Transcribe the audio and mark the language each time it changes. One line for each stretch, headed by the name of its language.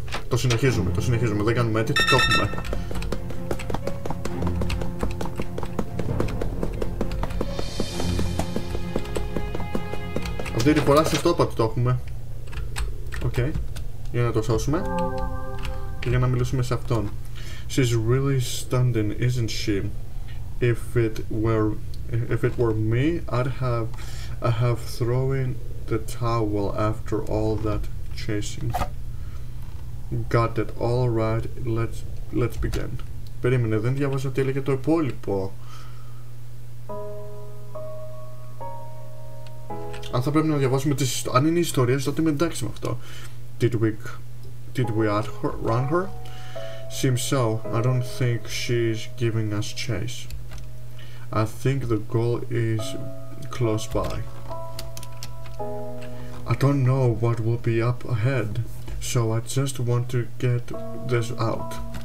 Greek: Το συνεχίζουμε, δεν κάνουμε edit, το έχουμε. Αυτή τη φορά στο είπα ότι το έχουμε. Οκ, για να το σώσουμε και για να μιλήσουμε σε αυτόν.
English: She's really stunning, isn't she? If it were me, I'd have thrown the towel after all that chasing. Got it, all right, let's begin.
Greek: Περίμενε, δεν διάβαζα τι έλεγε το υπόλοιπο. Αν θα πρέπει να διαβάσουμε τις... Αν είναι ιστορίες, τότε είμαι εντάξει με αυτό.
English: Did we run her? Seems so. I don't think she's giving us chase. I think the goal is close by. I don't know what will be up ahead, so I just want to get this out.